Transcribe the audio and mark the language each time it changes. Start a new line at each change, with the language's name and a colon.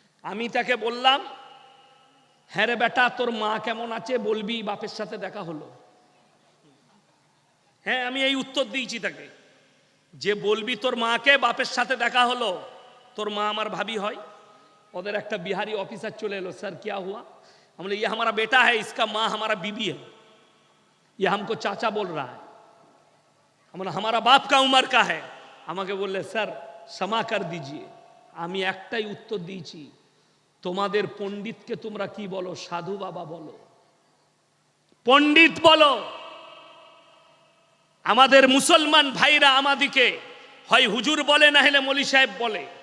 Bangla: আমি তাকে বললাম, হ্যাঁ রে বেটা, তোর মা কেমন আছে বলবি, বাপের সাথে দেখা হলো। হ্যাঁ, আমি এই উত্তর দিয়েছি তাকে, যে বলবি তোর মাকে বাপের সাথে দেখা হলো, তোর মা আমার ভাবি হয়। ওদের একটা বিহারি অফিসার চলে এলো, স্যার
Hindi: क्या हुआ? हम बोले ये हमारा बेटा है, इसका माँ हमारा बीबी है, ये हमको चाचा बोल रहा है। हम बोले हमारा बाप का उम्र का है।
Bangla: আমাকে বললে, স্যার
Hindi: क्षमा कर दीजिए।
Bangla: আমি একটাই উত্তর দিয়েছি, তোমাদের পণ্ডিতকে তোমরা কি বলো? সাধু বাবা বলো, পণ্ডিত বলো। আমাদের মুসলমান ভাইরা আমাদিকে হয় হুজুর বলে, না হলে মৌলী সাহেব বলে।